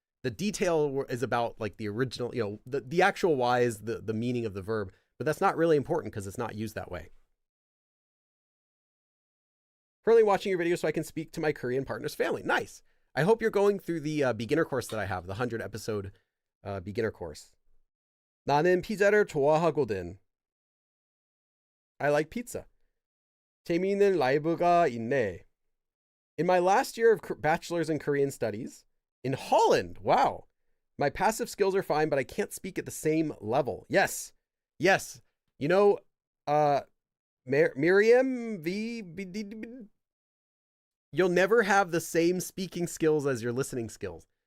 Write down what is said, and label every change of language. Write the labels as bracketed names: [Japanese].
[English] The detail is about like the original, you know, the actual why is the meaning of the verb, but that's not really important because it's not used that way. Currently watching your video so I can speak to my Korean partner's family. Nice. I hope you're going through the beginner course that I have, the 100 episode beginner course. [Korean] 나는 피자를 좋아하거든. [English] I like pizza. [Korean] 재미있는 라이브가 있네. [English] In my last year of bachelor's in Korean studies, in Holland, wow, my passive skills are fine, but I can't speak at the same level. Yes, you know, Miriam, you'll never have the same speaking skills as your listening skills.